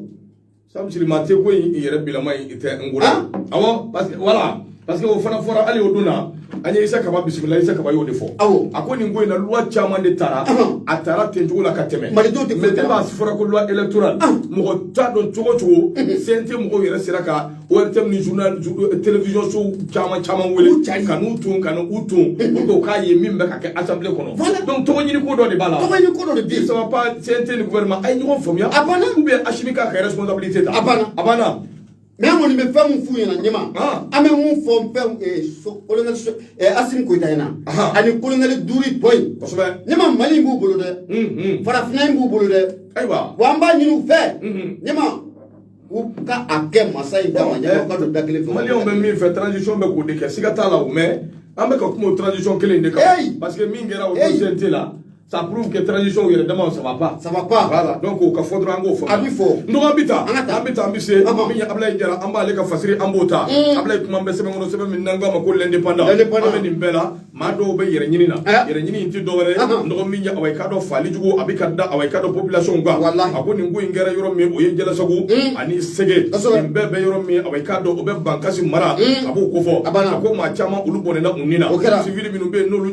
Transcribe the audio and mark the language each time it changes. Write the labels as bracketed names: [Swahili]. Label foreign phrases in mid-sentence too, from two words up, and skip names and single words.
[Bambara] Samsiri ma tɛ ko in yɛrɛ bilama in tɛ n bolo awɔ [French] parce que voilà parce que [Bambara] o fana fɔra hali o don na an ye Isa Kaba bisimila Isa Kaba y'o de fɔ a ko nin ko in na loi caman de taara a taara ten cogo la ka tɛmɛ malidenw tɛ mais tellement a fɔra ko [French] loi électorale [Bambara] mɔgɔ t'a dɔn cogo cogo CNT mɔgɔw yɛrɛ sera ka ORTM ni [French] journal télévision [Bambara] so caman wele ka n'u tun [French] pour que [Bambara] o k'a ye min bɛ ka kɛ assemblée kɔnɔ donc tɔgɔ ɲini ko dɔ de b'a la tɔgɔ ɲini ko dɔ de bɛ yen [French] ça va pas [Bambara] CNT ni gouvernement a ye ɲɔgɔn faamuya a banna [French] ou bien [Bambara] Assimi k'a ka responsabilité ta a banna mais an kɔni bɛ fɛn min f'u ɲɛna ɲɛma an bɛ mun fɔ colonel Assimi Goïta ɲɛna ani colonel Duri tɔ in kosɛbɛ ɲɛma Mali in b'u bolo dɛ farafinna in b'u bolo dɛ ayiwa wa an b'a ɲini u fɛ ɲɛma u ka a kɛ masa in dama ɲɛma u ka don da kelen fɛ maliyɛnw bɛ min fɛ transition bɛ k'o de kɛ siga t'a la o mais an bɛ ka kuma o transition kelen de kan parce que min kɛra o CNT la [French] ça prouve que transition [Bambara] yɛrɛ dama [French] ça va pas voilà donc [Bambara] o ka fɔ dɔrɔn an k'o fɔ a bi fɔ n dɔgɔ an bɛ taa an bɛ se min ye Ablaye Jara an b'ale ka fasiri an b'o ta Ablaye kuma bɛ sɛbɛn kɔnɔ sɛbɛn min n'an k'a ma ko l'indépendant an bɛ nin bɛɛ la maa dɔw bɛ yɛrɛ ɲini na yɛrɛ ɲini in tɛ dɔwɛrɛ ye n dɔgɔ min ye awa i ka dɔn faali jugu a bɛ ka da awa i ka dɔn population kan a ko nin ko in kɛra yɔrɔ min o ye Jalasago ani Sege nin bɛɛ bɛ yɔrɔ min awa i ka dɔn o bɛ Bankasi mara a b'o ko fɔ a ko maa caman olu bɔnɛna u ni na civil minnu bɛ yen n'olu